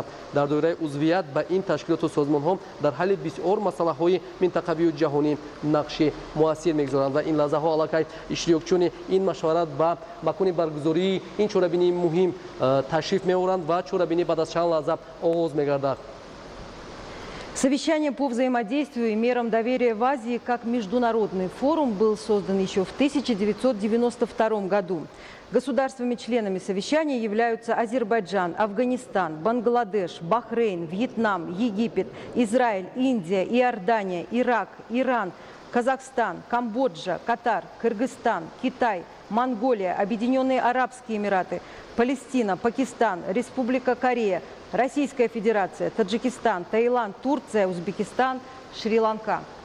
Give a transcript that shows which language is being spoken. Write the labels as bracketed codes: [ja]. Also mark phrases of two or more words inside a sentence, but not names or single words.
[tg] дар доираи узвият ба ин ташкилоту созмонҳо дар ҳалли бисёр масъалаҳои минтақавию ҷаҳонӣ нақши муассир мегузоранд ва ин лаҳзаҳо иштирокчуни ин машварат ба макони баргузории ин чорабинии муҳим ташриф меоранд ва чорабинӣ баъд аз чанд лаҳза оғоз мегардад. [ru] Совещание по взаимодействию и мерам доверия в Азии как международный форум был создан еще в 1992 году. Государствами-членами совещания являются Азербайджан, Афганистан, Бангладеш, Бахрейн, Вьетнам, Египет, Израиль, Индия, Иордания, Ирак, Иран, Казахстан, Камбоджа, Катар, Кыргызстан, Китай, Монголия, Объединенные Арабские Эмираты, Палестина, Пакистан, Республика Корея, Российская Федерация, Таджикистан, Таиланд, Турция, Узбекистан, Шри-Ланка.